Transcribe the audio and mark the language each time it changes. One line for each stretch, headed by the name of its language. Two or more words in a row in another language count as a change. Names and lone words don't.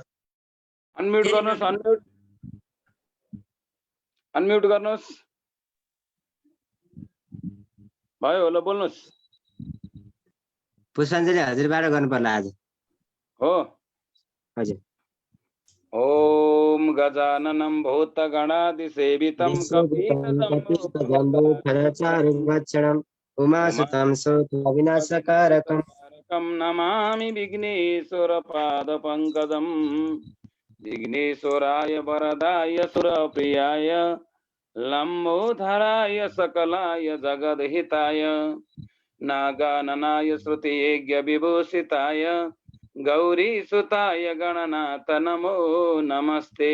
Nepali: अनम्युट फेरि गर्नुहोस्, म्युट। अनम्युट गर्नुहोस्। भयो होला, बोल्नुहोस्। पुष्पाञ्जली हजुरबाट गर्नु पर्ला आज। हो हजुर।
Sanskrit: ओम गजाननं भूतगणादिसेवितं कपितजम्बूफलचारुभक्षणम् उमासुतं सूत्रविनाशकारकम् कं नमामि विघ्नेश्वरपादपङ्कजम्। विघ्नेश्वराय वरदाय सुरप्रियाय लम्बोधराय सकलाय जगद्हिताय नागाननाय श्रुतियज्ञविभूषिताय गौरीसुताय गणनाथ नमो नमस्ते।